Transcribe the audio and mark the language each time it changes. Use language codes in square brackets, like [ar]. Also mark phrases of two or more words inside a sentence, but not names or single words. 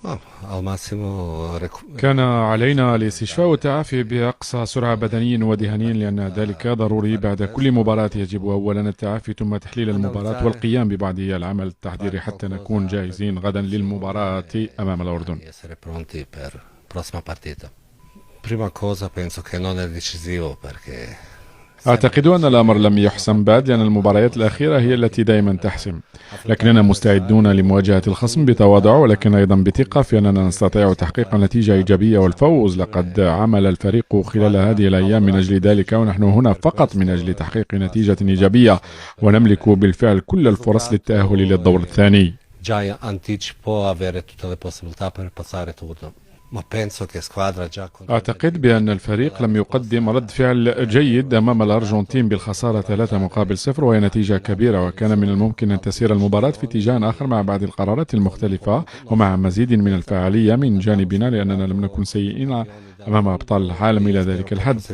[it] al massimo [ar] كان علينا الاستشفاء والتعافي بأقصى سرعة بدنيا وذهنيا، لأن ذلك ضروري. بعد كل مباراة يجب أولا التعافي ثم تحليل المباراة والقيام ببعض العمل التحضيري حتى نكون جاهزين غدا للمباراة أمام الأردن. [it] essere pronti per prossima partita. Prima cosa penso che non è decisivo perché [ar] أعتقد أن الأمر لم يحسم بعد، لأن المباريات الأخيرة هي التي دائما تحسم، لكننا مستعدون لمواجهة الخصم بتواضع ولكن أيضا بثقة في أننا نستطيع تحقيق نتيجة إيجابية والفوز. لقد عمل الفريق خلال هذه الأيام من أجل ذلك، ونحن هنا فقط من أجل تحقيق نتيجة إيجابية، ونملك بالفعل كل الفرص للتأهل للدور الثاني. [it] già anticipo avere tutte le possibilità per passare turno. Ma penso che squadra già [ar] أعتقد بأن الفريق لم يقدم رد فعل جيد أمام الأرجنتين بالخسارة 3-0، وهي نتيجة كبيرة، وكان من الممكن أن تسير المباراة في اتجاه آخر مع بعض القرارات المختلفة ومع مزيد من الفعالية من جانبنا، لأننا لم نكن سيئين أمام أبطال العالم إلى ذلك الحد.